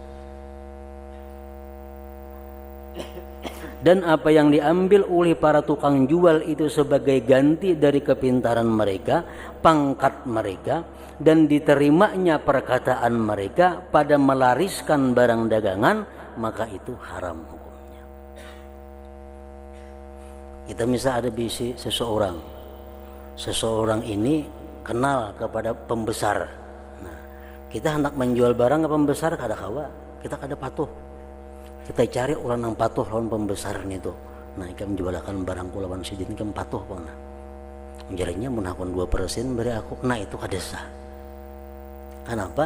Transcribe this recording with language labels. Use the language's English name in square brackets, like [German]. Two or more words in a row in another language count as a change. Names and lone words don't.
[Indonesian] Dan apa yang diambil oleh para tukang jual itu sebagai ganti dari kepintaran mereka, pangkat mereka, dan diterimanya perkataan mereka pada melariskan barang dagangan, maka itu haram hukumnya. Kita misal ada bisi seseorang ini kenal kepada pembesar. Nah, kita hendak menjual barang ke pembesar kada kawa, kita kada patuh. Kita cari orang yang patuh lawan pembesar itu. [Banjar] Nah, ikam jualakan barangku lawan sidin ikam patuh bang. Jarinya menakon 2% beri aku. [Indonesian] Nah, itu kada sah. Kenapa?